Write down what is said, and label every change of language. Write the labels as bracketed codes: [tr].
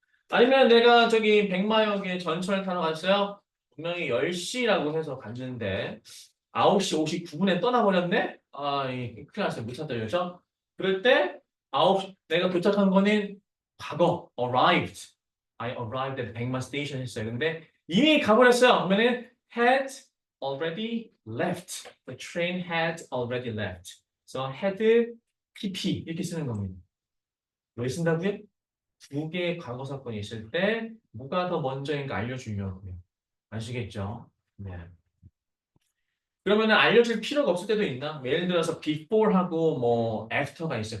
[ko] 아니면 내가 저기 백마역에 전철 타러 갔어요. 분명히 10시라고 해서 갔는데 9시 59분에 떠나버렸네? 큰일 났어요. 못 찾다 그죠? 그럴 때 내가 도착한 거는 과거 arrived. [en] I arrived at 백마 [ko] 스테이션 했어요. 근데 이미 가버렸어요. 그러면은 [en] had already left. The train had already left. [ko] So had pp 이렇게 쓰는 겁니다. 왜 쓴다고요? 두 개의 과거 사건이 있을 때 뭐가 더 먼저인가 알려주려고요. 아시겠죠? 네. 그러면은 알려줄 필요가 없을 때도 있나? 예를 들어서 before하고 뭐 after가 있어요.